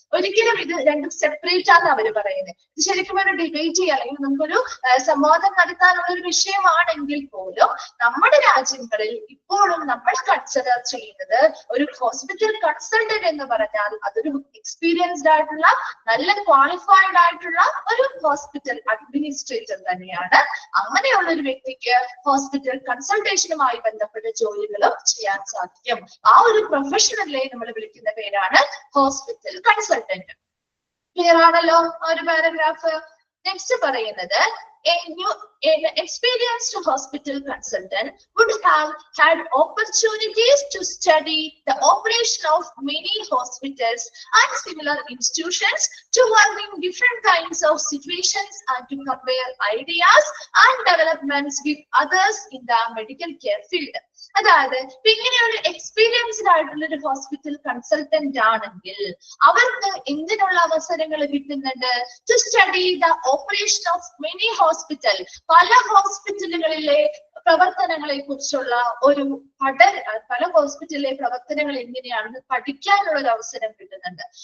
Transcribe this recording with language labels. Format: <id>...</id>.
<ml>ഒരിക്കലും ഇത് രണ്ടും സെപ്പറേറ്റ് ആണ് അവർ പറയുന്നത്. ഇത് ശരിക്കും ഒരു ഡിബേറ്റ് ചെയ്യുക അല്ലെങ്കിൽ നമുക്കൊരു സംവാദം നടത്താനുള്ള ഒരു വിഷയമാണെങ്കിൽ പോലും നമ്മുടെ രാജ്യങ്ങളിൽ ഇപ്പോഴും നമ്മൾ കൺസിഡർ ചെയ്യുന്നത് ഒരു ഹോസ്പിറ്റൽ കൺസൾട്ടന്റ് എന്ന് പറഞ്ഞാൽ അതൊരു എക്സ്പീരിയൻസ്ഡ് ആയിട്ടുള്ള, നല്ല ക്വാളിഫൈഡ് ആയിട്ടുള്ള ഒരു ഹോസ്പിറ്റൽ അഡ്മിനിസ്ട്രേറ്റർ തന്നെയാണ്. അങ്ങനെയുള്ള ഒരു വ്യക്തിക്ക് ഹോസ്പിറ്റൽ കൺസൾട്ടേഷനുമായി ബന്ധപ്പെട്ട ജോലികളും ചെയ്യാൻ സാധിക്കും. ആ ഒരു പ്രൊഫഷണലെ നമ്മൾ വിളിക്കുന്ന പേരാണ് ഹോസ്പിറ്റൽ കൺസൾട്ടന്റ്. ക്ലിയർ ആണല്ലോ ആ ഒരു പാരഗ്രാഫ്? നെക്സ്റ്റ് പറയുന്നത്</ml> <en>an experienced hospital consultant would have had opportunities to study the operation of many hospitals and similar institutions, to work in different kinds of situations and to compare ideas and developments with others in the medical care field.</en> <ml>അതായത് ഇങ്ങനെ ഒരു experienced ആയിട്ടുള്ള ഒരു hospital consultant ആണെങ്കിൽ അവർക്ക് എന്തിനുള്ള അവസരങ്ങൾ കിട്ടുന്നുണ്ട്?</ml> <en>to study the operation of many hospital,</en> <ml>പല ഹോസ്പിറ്റലുകളിലെ പ്രവർത്തനങ്ങളെ കുറിച്ചുള്ള ഒരു പല ഹോസ്പിറ്റലിലെ പ്രവർത്തനങ്ങൾ എങ്ങനെയാണെന്ന് പഠിക്കാനുള്ള ഒരു അവസരം കിട്ടുന്നുണ്ട്.</ml>